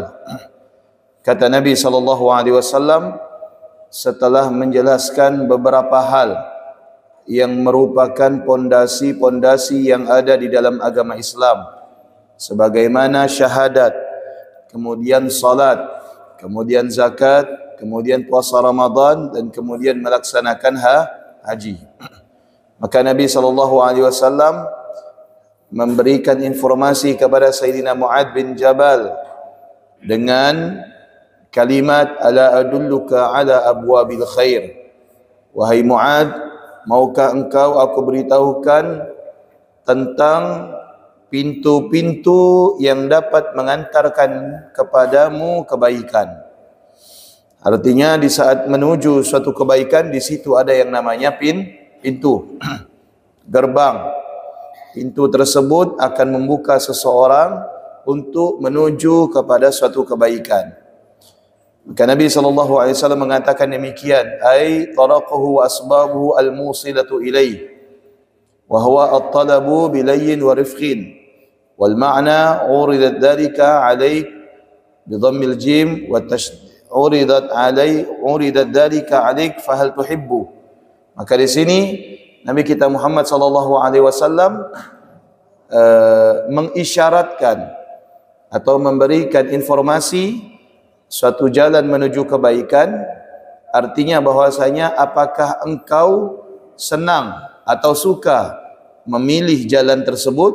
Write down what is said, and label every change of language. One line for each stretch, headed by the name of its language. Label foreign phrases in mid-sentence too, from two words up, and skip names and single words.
Indonesian: Kata Nabi SAW setelah menjelaskan beberapa hal yang merupakan pondasi-pondasi yang ada di dalam agama Islam, sebagaimana syahadat, kemudian salat, kemudian zakat, kemudian puasa Ramadan, dan kemudian melaksanakan haji. Maka Nabi SAW memberikan informasi kepada Sayyidina Mu'adz bin Jabal dengan kalimat
Arabic: ألا أدلك على أبواب الخير.
Indonesian: Wahai Mu'adz, maukah engkau aku beritahukan tentang pintu-pintu yang dapat mengantarkan kepadamu kebaikan. Artinya di saat menuju suatu kebaikan, di situ ada yang namanya pintu, gerbang. Pintu tersebut akan membuka seseorang untuk menuju kepada suatu kebaikan. Maka Nabi SAW mengatakan demikian,
Arabic: أي طرقه و أسبابه الموصلة إليه و هو الطلب بلين و رفق و المعنى أريدت ذلك عليك بضم الجيم و أريدت ذلك عليك فهل تحب.
Indonesian: Maka di sini Nabi kita Muhammad SAW mengisyaratkan atau memberikan informasi suatu jalan menuju kebaikan. Artinya bahwasanya apakah engkau senang atau suka memilih jalan tersebut.